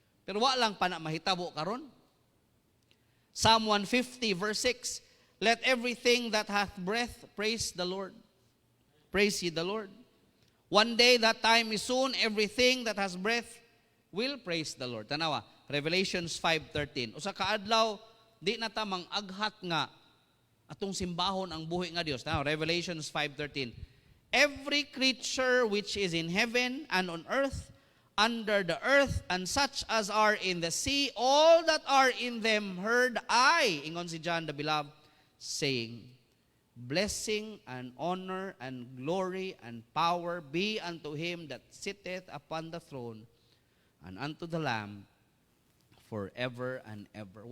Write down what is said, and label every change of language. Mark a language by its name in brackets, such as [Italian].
[Cebuano] Pero wa lang pa na mahitabo karon. Psalm 150 verse 6. [English] Let everything that hath breath praise the Lord. Praise ye the Lord. One day, that time is soon, everything that has breath will praise the Lord. [Cebuano] Tanawa, Revelations 5:13. Usa ka adlaw, di na ta mang-aghat nga atong simbahon ang buhi nga Dios. Tanawa, Revelations 5:13. [English] Every creature which is in heaven and on earth, under the earth, and such as are in the sea, all that are in them heard I, [Cebuano] ingon si [English] John the Beloved, saying, blessing and honor and glory and power be unto him that sitteth upon the throne and unto the Lamb forever and ever.